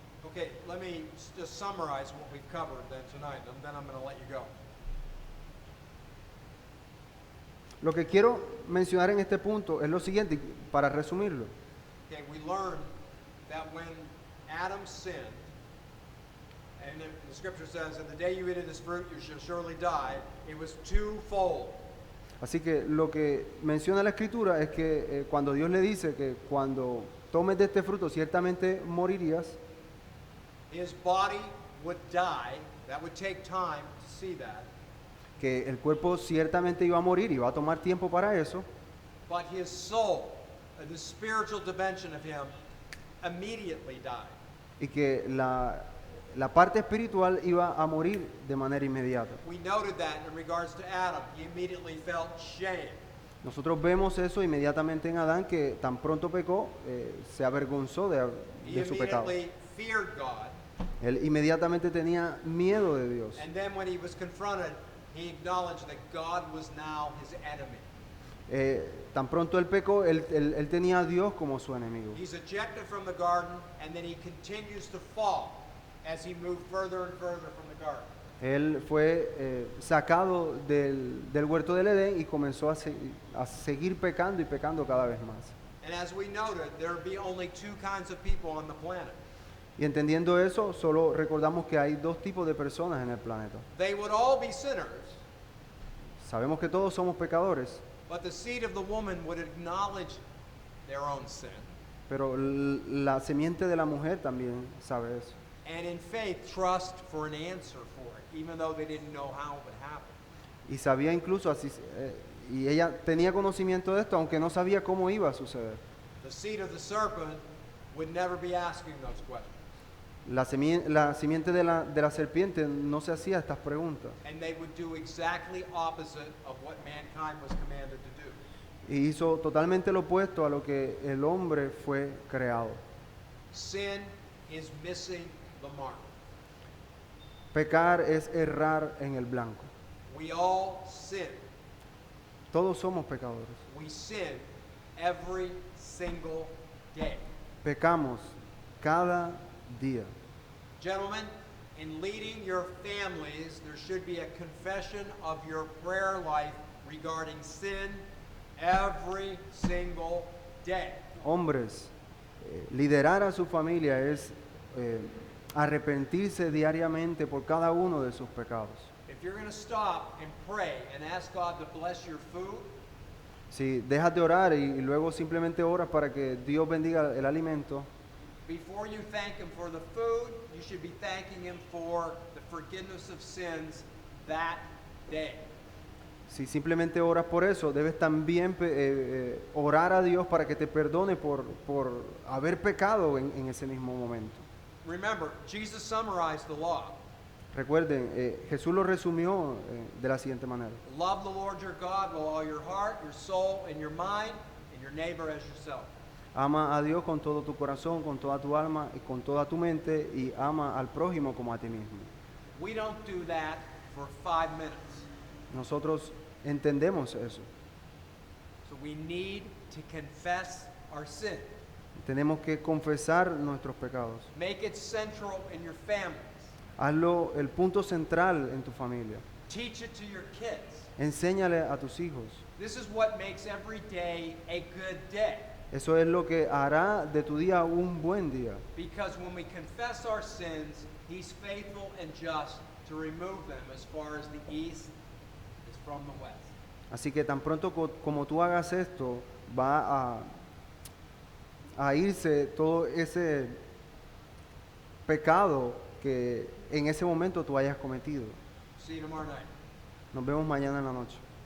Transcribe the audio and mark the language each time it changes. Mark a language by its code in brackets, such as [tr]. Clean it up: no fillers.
[en] Okay, let me just summarize what we've covered then tonight, and then I'm going to let you go. [es] Lo que quiero mencionar en este punto es lo siguiente, para resumirlo. [en] Okay, we learned that when Adam sinned, and the scripture says, in the day you eat of this fruit, you shall surely die, it was twofold. [es] Así que lo que menciona la Escritura es que cuando Dios le dice que cuando tomes de este fruto ciertamente morirías, [en] His body would die. That would take time to see that. [es] que el cuerpo ciertamente iba a morir y va a tomar tiempo para eso, [en] But his soul, the spiritual dimension of him, immediately died. [es] y que la parte espiritual iba a morir de manera inmediata. [en] We noted that in regards to Adam. He immediately felt shame. [es] Nosotros vemos eso inmediatamente en Adán, que tan pronto pecó, se avergonzó [en] He [es] de su pecado. [en] immediately feared God. [es] Él inmediatamente tenía miedo de Dios. [en] And then when he was confronted, he acknowledged that God was now his enemy. [es] Tan pronto él pecó, él tenía a Dios como su enemigo. [en] He's ejected from the garden, and then he continues to fall as he moved further and further from the garden. [es] Él fue sacado del huerto del Edén y comenzó a seguir pecando y pecando cada vez más. [en] And as we noted, there be only two kinds of people on the planet. [es] Y entendiendo eso, solo recordamos que hay dos tipos de personas en el planeta. [en] They would all be sinners, [es] Sabemos que todos somos pecadores, [en] but the seed of the woman would acknowledge their own sin. [es] pero la semiente de la mujer también sabe eso. [en] And in faith, trust for an answer for it, even though they didn't know how it would happen. [es] Y sabía incluso así, y ella tenía conocimiento de esto, aunque no sabía cómo iba a suceder. [en] The seed of the serpent would never be asking those questions. [es] La simiente de la serpiente no se hacía estas preguntas. [en] and they would do exactly opposite of what mankind was commanded to do. [es] Y hizo totalmente lo opuesto a lo que el hombre fue creado. [en] Sin is missing the mark. [es] Pecar es errar en el blanco. [en] We all sin. [es] Todos somos pecadores. [en] We sin every single day. [es] Pecamos cada día. [en] Gentlemen, in leading your families, there should be a confession of your prayer life regarding sin every single day. [es] Hombres, liderar a su familia es arrepentirse diariamente por cada uno de sus pecados. [en] If you're going to stop and pray and ask God to bless your food, [es] Si dejas de orar y luego simplemente oras para que Dios bendiga el alimento, [en] before you thank Him for the food, you should be thanking Him for the forgiveness of sins that day. [es] si simplemente oras por eso, debes también orar a Dios para que te perdone por haber pecado en ese mismo momento. [en] Remember, Jesus summarized the law. [es] Recuerden, Jesús lo resumió de la siguiente manera. [en] Love the Lord your God with all your heart, your soul, and your mind, and your neighbor as yourself. [es] Ama a Dios con todo tu corazón, con toda tu alma y con toda tu mente, y ama al prójimo como a ti mismo. [en] We don't do that for 5 minutes. [es] Nosotros entendemos eso. [en] So we need to confess our sin. [es] Tenemos que confesar nuestros pecados. [en] Make it central in your families. [es] Hazlo el punto central en tu familia. [en] Teach it to your kids. [es] Enséñale a tus hijos. [en] This is what makes every day a good day. [es] Eso es lo que hará de tu día un buen día. [en] Because when we confess our sins, He's faithful and just to remove them as far as the east is from the west. [es] Así que tan pronto como tú hagas esto, va a irse todo ese pecado que en ese momento tú hayas cometido. [en] See you tomorrow night. [es] Nos vemos mañana en la noche.